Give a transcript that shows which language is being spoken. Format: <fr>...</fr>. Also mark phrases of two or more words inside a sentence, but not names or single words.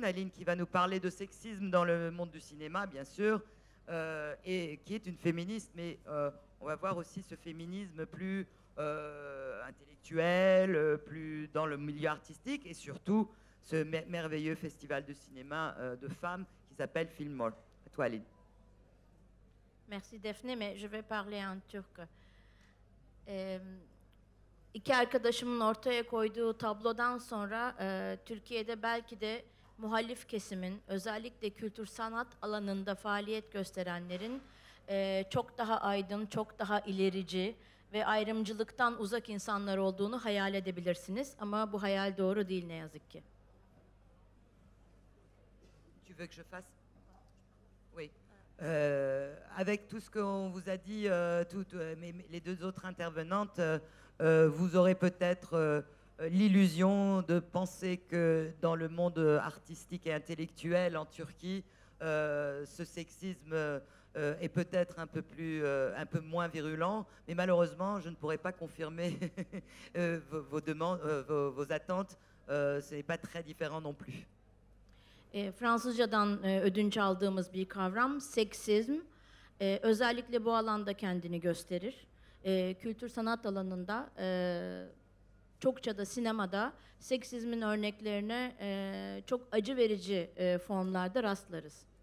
<fr>Aline qui va nous parler de sexisme dans le monde du cinéma, bien sûr, et qui est une féministe, mais on va voir aussi ce féminisme plus intellectuel, plus dans le milieu artistique, et surtout ce merveilleux festival de cinéma de femmes qui s'appelle Filmor. À toi, Aline. Merci Defne, mais je vais parler en turc.</fr> <tr>İki arkadaşımın ortaya koyduğu tablodan sonra Türkiye'de belki de muhalif kesimin, özellikle kültür sanat alanında faaliyet gösterenlerin çok daha aydın, çok daha ilerici ve ayrımcılıktan uzak insanlar olduğunu hayal edebilirsiniz. Ama bu hayal doğru değil ne yazık ki.</tr> <fr>Tu veux que je fasse? Oui. Avec tout ce qu'on vous a dit, les deux autres intervenantes, vous aurez peut-être l'illusion de penser que dans le monde artistique et intellectuel en Turquie, ce sexisme est peut-être un peu moins virulent, mais malheureusement, je ne pourrais pas confirmer vos demandes, vos attentes. Ce n'est pas très différent non plus.</fr> <tr>Fransızcadan ödünç aldığımız bir kavram seksizm. Özellikle bu alanda kendini gösterir. Kültür sanat alanında çokça da sinemada seksizmin örneklerine çok acı verici formlarda rastlarız.</tr>